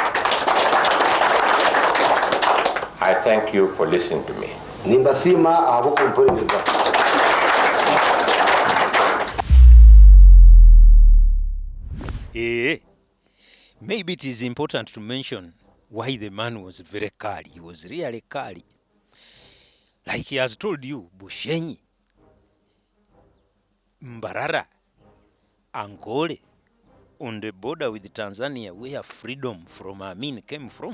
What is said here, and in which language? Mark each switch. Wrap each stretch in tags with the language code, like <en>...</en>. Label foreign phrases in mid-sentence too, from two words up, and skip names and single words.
<en>I thank you for listening to me.</en> <nyn>Nimbasima abo kumporeza.</nyn> <en>Maybe it is important to mention why the man was very kali. He was really kali. Like he has told you, Bushenyi, Mbarara, Ankole, on the border with Tanzania, where freedom from Amin came from.</en>